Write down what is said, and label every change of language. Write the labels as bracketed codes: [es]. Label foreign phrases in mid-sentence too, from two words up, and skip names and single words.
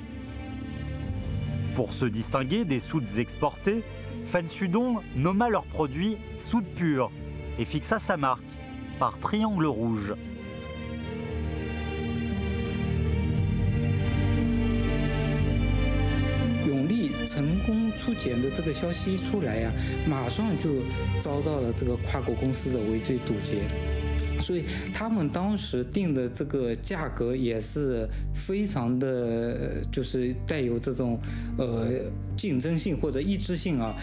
[fr] Pour se distinguer des soudes exportées, Fan Xudong nomma leurs produits soude pure et fixa sa marque par triangle rouge. [zh] Yongli 成功出检的这个消息一出来呀，马上就遭到了这个跨国公司的围追堵截。所以他们当时定的这个价格也是非常的，就是带有这种竞争性或者抑制性啊。